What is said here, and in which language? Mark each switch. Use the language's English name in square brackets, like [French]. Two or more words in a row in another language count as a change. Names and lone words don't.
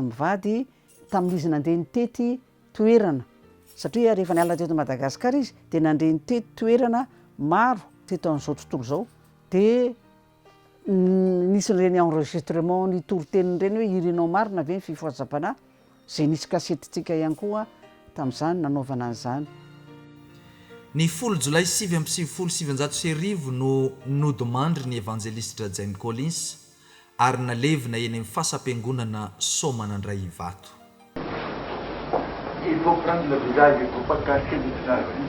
[Malagasy] mivady tamin'izy nandeha nitety toerana satria rehefa niala teto Madagasikara izy de nandeha nitety toerana maro teto amin'izao tontolo zao de nisy reny enregistrement ny toriteniny reny hoe irinao marina ve ny fifohazam-panahy zay nisy kasetytsika ihany koa tamin'izany nanaovana an'izany. Ny 10 Jolay 1970 no nodimandry ny evangelistra Jane Collins ary nalevina eny amin'ny fasampiangonana Somanandray Ivato. [French] Il faut prendre le visage, il ne faut pas cacher le visage.